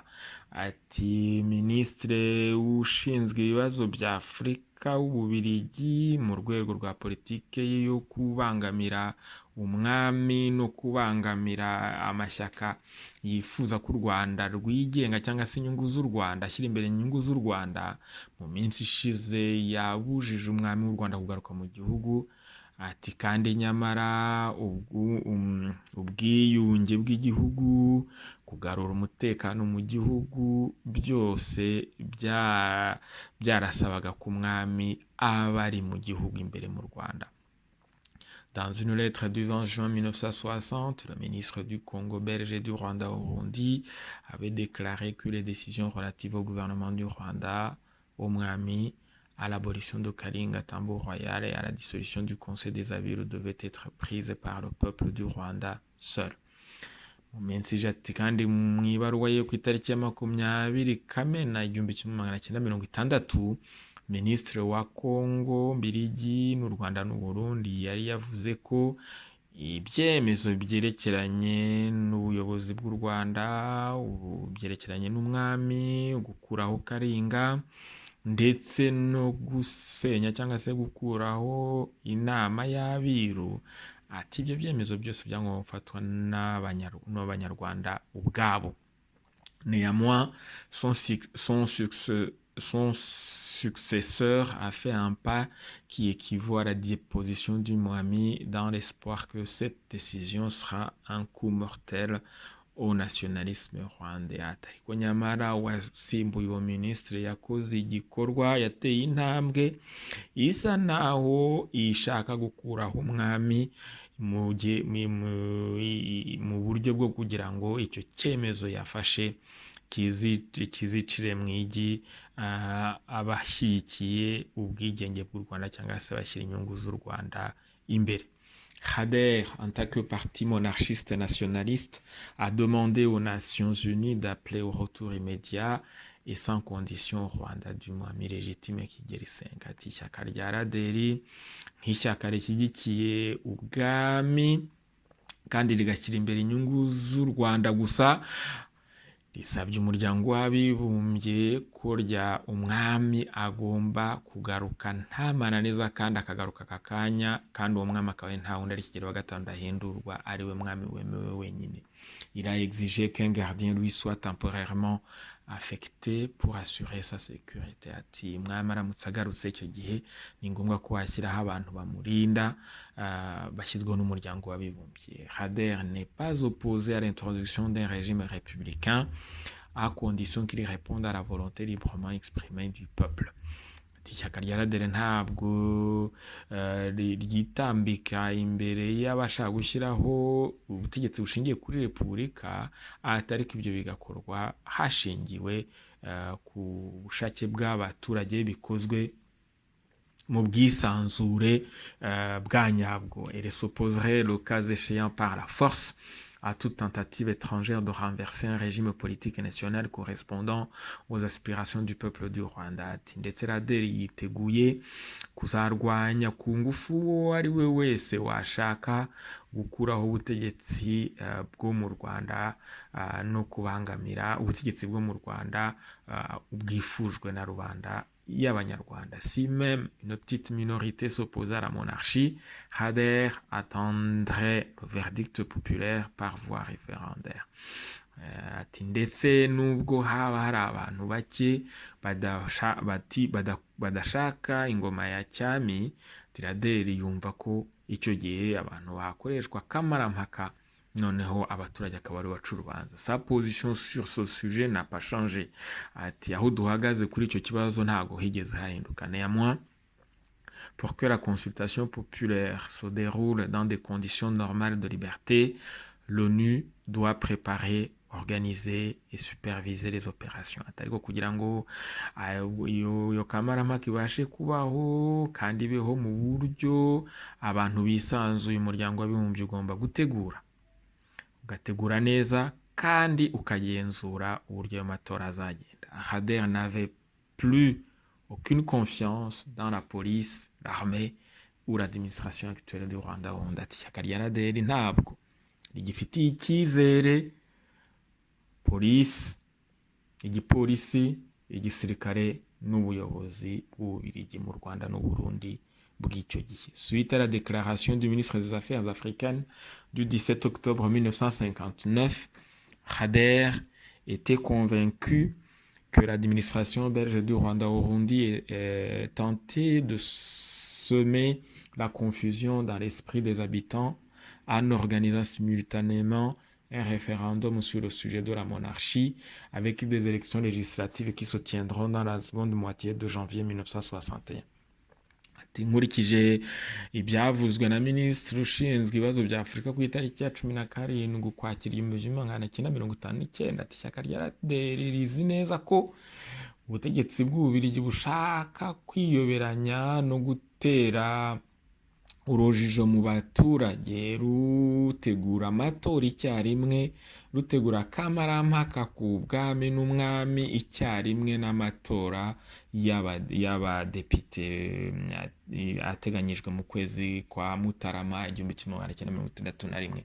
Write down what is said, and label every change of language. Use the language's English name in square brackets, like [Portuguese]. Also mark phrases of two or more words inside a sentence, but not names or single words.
[Kinyarwanda] Ati minisitiri ushinzwe ibibazo bya Afurika w'Ububiligi mu rwego rwa politike yo kubangamira umwami no kubangamira amashyaka yifuza ko u Rwanda rwigenga cyangwa se inyungu z'u Rwanda, ashyira imbere inyungu z'u Rwanda, mu minsi ishize yabujije umwami w'u Rwanda kugaruka mu gihugu. Ati kandi nyamara ubwiyunge bw'igihugu, kugarura umutekano mu gihugu, byose byarasabaga ko umwami aba ari mu gihugu imbere mu Rwanda. [French] Dans une lettre du 20 juin 1960, le ministre du Congo belge et du Rwanda Burundi avait déclaré que les décisions relatives au gouvernement du Rwanda, au mwami, à l'abolition de Kalinga Tambo Royal et à la dissolution du Conseil des Abiru devaient être prises par le peuple du Rwanda seul. [Kinyarwanda] Mu minsi ijati kandi mu ibaruwa ye ku itariki ya 20 Kamena 1960, Minisitiri wa Kongo Mbiligi n'u Rwanda n'u Burundi yari yavuze ko ibyemezo byerekeranye n'ubuyobozi bw'u Rwanda, byerekeranye n'umwami, gukuraho Kalinga ndetse no gusenya cyangwa se gukuraho inama y'abiru, ati ibyo byemezo byose byagomba gufatwa n'abanyarwanda ubwabo. [French] Néanmoins, son successeur a fait un pas qui équivaut à la déposition du Mwami dans l'espoir que cette décision sera un coup mortel au nationalisme rwandais. [Kinyarwanda] Ariko nyamara wasimbuye uwo minisitiri yakoze igikorwa, yateye intambwe isa naho ishaka gukuraho umwami mu buryo bwo kugira ngo icyo cyemezo yafashe kizicire mu igi abashyigikiye ubwigenge bw'u Rwanda cyangwa se bashyira inyungu z'u Rwanda imbere. [French] Khader, en tant que parti monarchiste nationaliste, a demandé aux Nations Unies d'appeler au retour immédiat et sans condition au Rwanda du mwami légitime Kigeli V. [Kinyarwanda] Ati ishyaka rya RADERI nk'ishyaka rishyigikiye ubwami kandi rigashyira imbere inyungu z'u Rwanda gusa, risabye umuryango w'abibumbye ko umwami agomba kugaruka nta mananiza kandi akagaruka aka kanya, kandi uwo mwami akaba nta wundi ari Kigeli wa gatanu ahindurwa, ari we mwami wemewe wenyine. [French] Il a exigé qu'un gardien lui soit temporairement affecté pour assurer sa sécurité. [Kinyarwanda] Ati mwami aramutse agarutse icyo gihe ni ngombwa ko hashyiraho abantu bamurinda bashyizweho n'umuryango w'abibumbye. [French] Khader n'est pas opposé à l'introduction d'un régime républicain à condition qu'il réponde à la volonté librement exprimée du peuple. [Kinyarwanda] Ishyaka rya RADERI ntabwo ryitambika imbere y'abashaka gushyiraho ubutegetsi bushingiye kuri repubulika, ariko ibyo bigakorwa hashingiwe ku bushake bw'abaturage, bikozwe mu bwisanzure bwa nyabwo. [French] Elle s'opposerait le cas échéant par la force à toute tentative étrangère de renverser un régime politique national correspondant aux aspirations du peuple du Rwanda. [Kinyarwanda] Ndetse RADERI yiteguye kuzarwanya ku ngufu uwo ari we wese washaka gukuraho ubutegetsi bwo mu Rwanda no kubangamira ubutegetsi bwo mu Rwanda bwifujwe na rubanda y'abanyarwanda. [French] Si même une petite minorité s'opposait à la monarchie, Khader attendrait le verdict populaire par voie référendaire. [Kinyarwanda] Ati ndetse nubwo haba hari abantu bake badashaka ingoma ya cyami, RADERI yumva ko icyo gihe abantu bakoreshwa kamarampaka, noneho abaturage akaba ari baca urubanza. [French] Sa position sur ce sujet n'a pas changé. [Kinyarwanda] Ati aho duhagaze kuri icyo kibazo ntago higeze hahinduka. [French] Néanmoins, pour que la consultation populaire se déroule dans des conditions normales de liberté, l'ONU doit préparer, organiser et superviser les opérations. [Kinyarwanda] Atariko kugira ngo iyo kamarampaka ibashe kubaho kandi ibeho mu buryo abantu bisanzuye, umuryango w'abibumbye ugomba ugategura neza kandi ukagenzura uburyo ayo matora azagenda. [French] Khader n'avait plus aucune confiance dans la police, l'armée ou l'administration actuelle du Rwanda. [Kinyarwanda] Ati ishyaka rya RADERI ntabwo rigifitiye icyizere igipolisi, igisirikare n'ubuyobozi bw'Ububiligi mu Rwanda n'u Burundi bw'icyo gihe. [French] Suite à la déclaration du ministre des Affaires africaines du 17 octobre 1959, Khader était convaincu que l'administration belge du Rwanda-Urundi tentait de semer la confusion dans l'esprit des habitants en organisant simultanément un référendum sur le sujet de la monarchie avec des élections législatives qui se tiendront dans la seconde moitié de janvier 1961. [Kinyarwanda] Nkurikije ibyavuzwe na minisitiri ushinzwe ibibazo bya Afurika ku itariki ya 17 Ukwakira 1959, ati ishyaka rya RDR rizi neza ko ubutegetsi bw'Ububiligi bushaka kwiyoberanya no gutera urujijo mu baturage, rutegura amatora icyarimwe, rutegura kamarampaka ku bwami n'umwami icyarimwe n'amatora y'abadepite ateganyijwe mu kwezi kwa Mutarama 1961.